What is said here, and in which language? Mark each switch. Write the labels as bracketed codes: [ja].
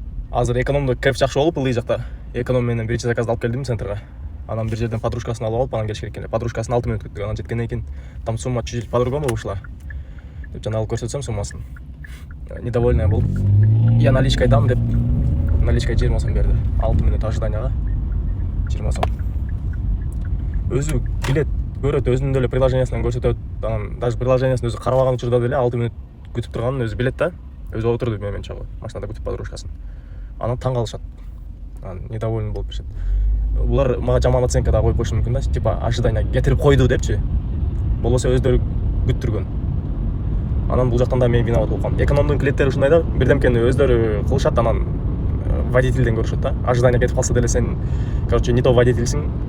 [ky] Азыр экономдо кайф жакшы болуп, ылый жакта. Эконом менен биринчи заказды алып келдим центрга. Анан бир жерден подружкасын алып алып, анан келиш керек экен. Подружкасын 6 мүнөт күттүк. Анан жеткенден кийин [ru] там сумма чуть-чуть по-другому вышла. [ky] Деп жана алып көрсөтсөм суммасын. Недовольная болуп, [ru] я наличкой дам [ky] деп наличкой 20 сом берди. 6 мүнөт ожиданияга 20 сом. Өзү билет көрөт, өзүнүн деле приложениясынан көрсөтөт. Анан даже приложениясын өзү карабаган учурда деле 6 мүнөт күтүп турганын өзү билет да. Өзү отурду менен чогуу. Машинада күтүп подружкасын. Анан таң калышат. Анан недоволен болуп беришет. Булар мага жаман оценка да коюп коюшу мүмкүн да. Типа ожидание кетирип койду депчи. Болбосо өздөрү күттүргөн. Анан бул жактан да мен виноват болуп калдым. Экономдун клиенттери ушундай да, бирдемкени өздөрү кылышат, анан водительден көрүшөт да. Ожидание кетип калса деле сен, короче, не то водительсиң.